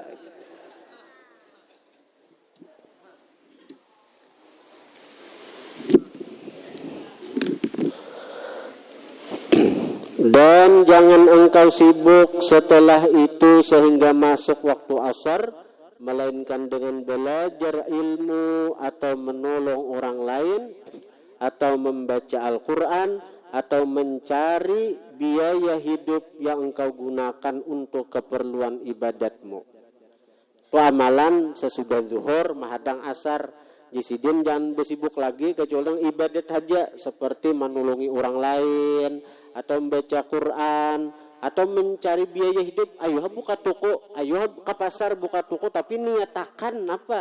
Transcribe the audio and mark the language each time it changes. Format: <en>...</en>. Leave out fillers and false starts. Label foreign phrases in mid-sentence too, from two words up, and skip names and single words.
<id>Dan jangan engkau sibuk setelah itu sehingga masuk waktu asar, melainkan dengan belajar ilmu atau menolong orang lain, atau membaca Al-Quran, atau mencari biaya hidup yang engkau gunakan untuk keperluan ibadatmu.</id> <bjn>Itu amalan sesudah zuhur, mahadang asar. Jisidin jangan bersibuk lagi kecuali ibadat saja, seperti menolongi orang lain, atau membaca Quran, atau mencari biaya hidup.</bjn> <id>Ayo buka toko, ayo ke pasar buka toko, tapi niatakan apa?</id>